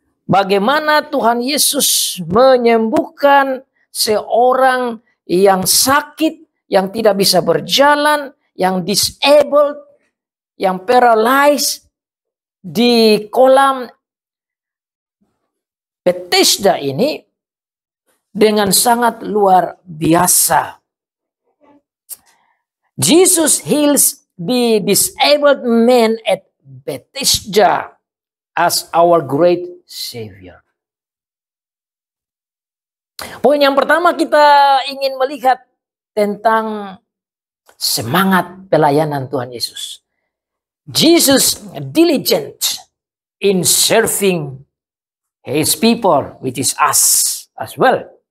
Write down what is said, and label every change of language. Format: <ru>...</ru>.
<id>Bagaimana Tuhan Yesus menyembuhkan seorang yang sakit, yang tidak bisa berjalan, yang disabled, yang paralyzed di kolam Bethesda ini dengan sangat luar biasa.</id> <en>Jesus heals the disabled man at Bethesda as our great Savior.</en> <id>Poin yang pertama kita ingin melihat tentang semangat pelayanan Tuhan Yesus.</id> <en>Jesus diligent in serving His people, which is us as well.</en>